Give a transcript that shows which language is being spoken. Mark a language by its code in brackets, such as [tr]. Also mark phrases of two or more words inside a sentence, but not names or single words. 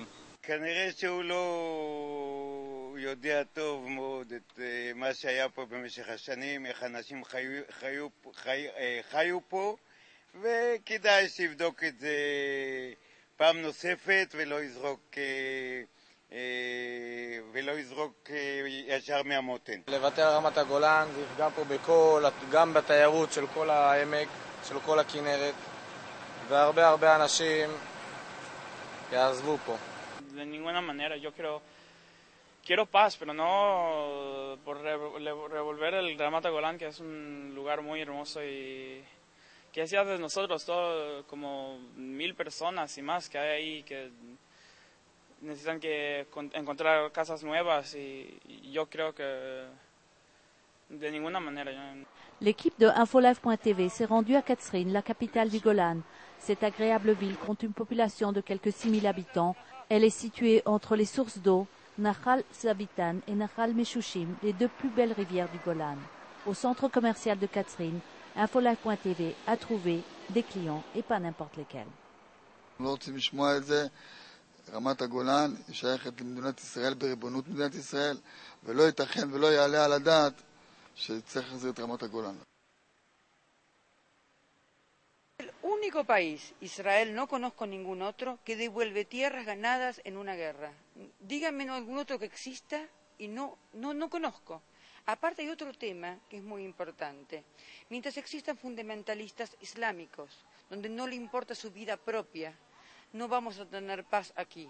[he] כנראה שהוא לא יודע טוב מאוד את מה שהיה פה במשך השנים, איך אנשים חיו פה, וכדאי שיבדוק את זה פעם נוספת ולא יזרוק ישר מהמותן. לוותר על רמת הגולן, זה יפגע פה גם בתיירות של כל העמק, של כל הכנרת, והרבה אנשים יעזבו פה. [es] De ninguna manera, yo quiero paz, pero no por revolver el Ramat Golán, que es un lugar muy hermoso y que hacía de nosotros todo como 1000 personas y más que hay ahí que necesitan que encontrar casas nuevas y yo creo que de ninguna manera. [fr] L'équipe de Infolive.tv s'est rendue à Katzrin, la capitale du Golan. Cette agréable ville compte une population de quelques 6000 habitants. Elle est située entre les sources d'eau, Nahal Zavitan et Nahal Meshushim, les deux plus belles rivières du Golan. Au centre commercial de Katzrin, Infolive.tv a trouvé des clients et pas n'importe lesquels. [he] רמת הגולן היא שייכת למדינת ישראל בריבונות מדינת ישראל, ולא ייתכן ולא יעלה על הדעת שצריך להחזיר את רמת הגולן. [es] El único país, Israel, no conozco ningún otro, que devuelve tierras ganadas en una guerra. Díganme algún otro que exista y no conozco. Aparte hay otro tema que es muy importante. Mientras existan fundamentalistas islámicos, donde no le importa su vida propia, no vamos a tener paz aquí.